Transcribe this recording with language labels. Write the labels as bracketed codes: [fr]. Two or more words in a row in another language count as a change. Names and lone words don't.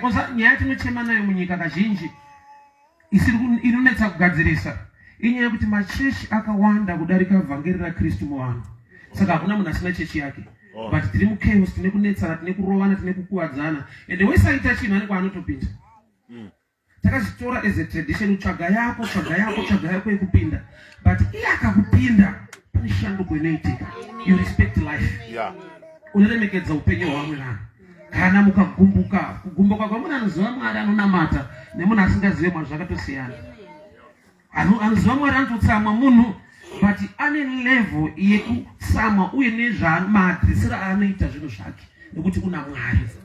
[sn] Oza, nyaya yatinochema nayo munyika kazhinji, isiri kun-, inonetsa kugadzirisa. Inyaya yekuti machechi akawanda kudarika vhangeri raKristu muvanhu. Saka hakuna munhu asina chechi yake. Oh. But tiri muchaos, tine kunetsana, tine kurovana, tine kukuwadzana. Ende wese aita chinhu ane kwaanotopinda. Mm. Takazitora [en] as a tradition, [sn] tsvaga yako, tsvaga yako, tsvaga yako yekupinda. But iye akakupinda, pane shanduko inoitika. [en] You respect life. Yeah. [sn] Unoremekedza upenyu hwamwe vanhu. Kana mukagumbuka, kugumbuka kwemunhu anoziva Mwari anonamata, nemunhu asingazive Mwari zvakatosiyana. Ano-, anoziva Mwari anototsamwa munhu, but ane level yekutsamwa uye nezva-, maadhirisiro aanoita zvinhu zvake, nekuti kuna Mwari.